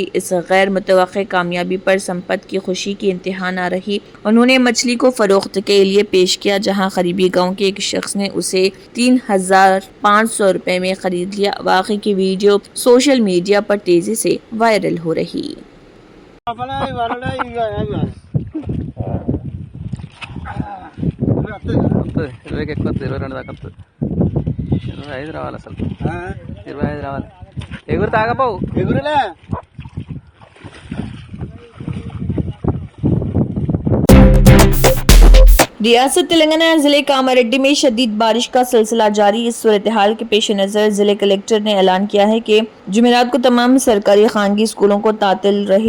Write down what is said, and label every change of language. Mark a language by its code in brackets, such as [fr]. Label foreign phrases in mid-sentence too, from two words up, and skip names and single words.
[ur] اس غیر متوقع کامیابی پر سمپت کی خوشی کی انتہا نہ رہی۔ انہوں نے مچھلی کو فروخت کے لیے پیش کیا، جہاں قریبی گاؤں کے ایک شخص نے اسے 3500 روپے میں خرید لیا۔ واقعے کی ویڈیو سوشل میڈیا پر تیزی سے وائرل ہو رہی۔ [te] ఎక్కువ 22 దాకా 25 రావాలి అసలు 25 రావాలి ఎగురు తాగపోవు ఎగురులే। [ur] ریاست تلنگانہ ضلع کاماریڈی میں شدید بارش کا سلسلہ جاری۔ اس صورتحال کے پیش نظر ضلع کلکٹر نے اعلان کیا ہے کہ جمعرات کو تمام سرکاری خانگی اسکولوں کو تعطیل رہی۔